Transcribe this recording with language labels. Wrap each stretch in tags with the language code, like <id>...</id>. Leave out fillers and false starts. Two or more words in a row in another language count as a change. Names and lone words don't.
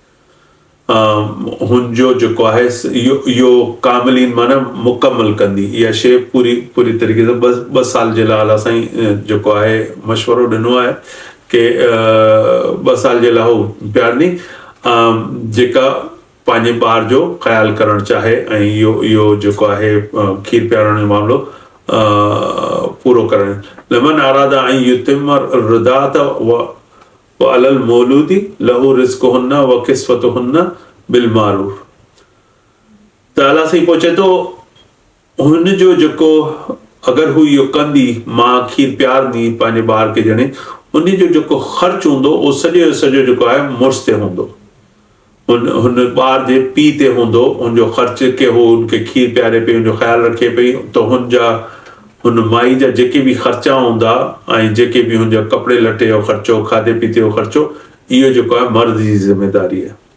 <sd>हुनजो जेको आहे इहो कामिलीन माना मुकमल कंदी, इहा शइ पूरी तरीक़े सां 2 साल जे लाइ अलाह साईं जेको आहे मशवरो ॾिनो आहे कि 2 साल जे लाइ हू पियारणी जेका पंहिंजे ॿार जो ख़्यालु करणु चाहे ऐं इहो जेको आहे खीर पियारण जो मामिलो पूरो करणु।</sd> <ar>لمن أراد أن يتم الرضاعة على المولود له رزقهن وكسوتهن بالمعروف.</ar> <sd>त अलाह साईं पोइ चए थो हुनजो जेको अगरि हू इहो कंदी, मां खीर पियारंदी पंहिंजे ॿार खे ॼणे, उनजो जेको ख़र्चु हूंदो उहो सॼो जेको आहे मुड़ुस ते हूंदो, हुन ॿार जे पीउ ते हूंदो हुनजो ख़र्चु कि हू हुनखे खीर पियारे पई, हुनजो ख़्यालु रखे पई, त हुन माई जा जेके बि ख़र्चा हूंदा ऐं जेके बि हुनजा कपिड़े लटे जो ख़र्चो, खाधे पीते जो ख़र्चो, इहो जेको आहे मर्द जी ज़िमेदारी आहे।</sd>